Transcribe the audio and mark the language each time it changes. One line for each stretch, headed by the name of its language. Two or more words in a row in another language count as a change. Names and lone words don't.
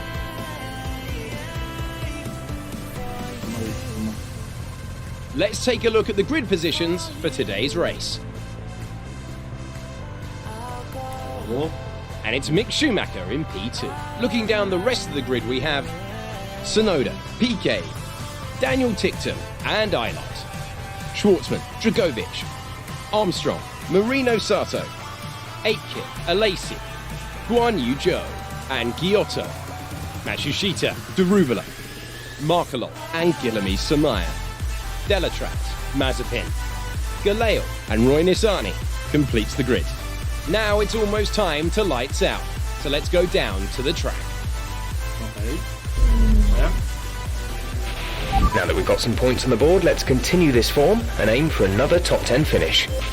English: Let's take a look at the grid positions for today's race. And it's Mick Schumacher in P2. Looking down the rest of the grid, we have Tsunoda, Piquet, Daniel Ticktum and Eilert, Schwartzman, Dragovic, Armstrong, Marino Sato, Aitken, Alesi, Guan Yu Zhou and Giotto, Matsushita, Deruvala, Markelov and Guilherme Samaya, Delatrat, Mazepin, Galeo and Roy Nissany completes the grid. Now it's almost time to lights out, so let's go down to the track. Okay. Yeah. Now that we've got some points on the board, let's continue this form and aim for another top 10 finish.